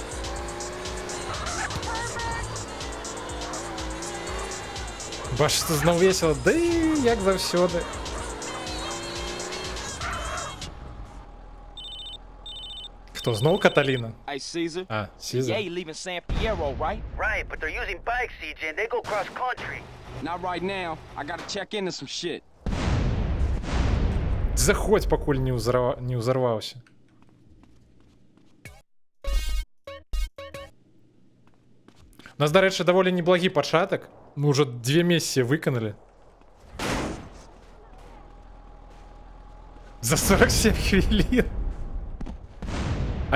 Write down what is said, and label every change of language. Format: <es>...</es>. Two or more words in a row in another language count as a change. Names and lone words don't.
<be>Бачыце, зноў весела, да і як заўсёды. Хто, зноў Каталіна?</be> <en>Hey, Caesar. А, Caesar. Yeah, leaving San Fierro, right? Right, but they're using bikes, CJ, and they go cross country. Not right now. I gotta check into some shit.</en> <be>Заходь, пакуль не ўзарваўся. У нас, дарэчы, даволі неблагі пачатак. Мы ўжо 2 місіі выканалі. За 47 хвілін.</be>